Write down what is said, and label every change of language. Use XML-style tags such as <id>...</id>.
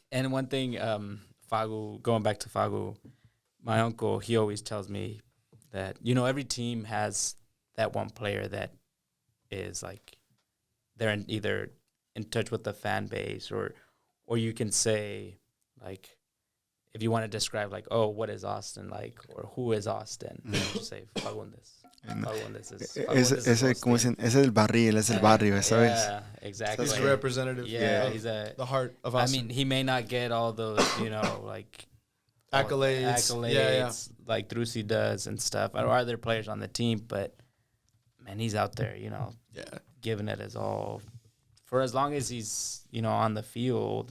<en>And one thing, Fago, going back to Fago, my uncle, he always tells me that, every team has that one player that is, like, they're either in touch with the fan base, or you can say, like, if you want to describe, like, oh, what is Austin like, or who is Austin, you just say Fagundes. Fagundes</en> <es>es el barril, es el barrio, ¿sabes?</es> <en>Yeah, exactly. He's a representative. Yeah, he's the heart of Austin. I mean, he may not get all those, like accolades, like Drusi does and stuff, or other players on the team, but man, he's out there, giving it his all for as long as he's, on the field.</en>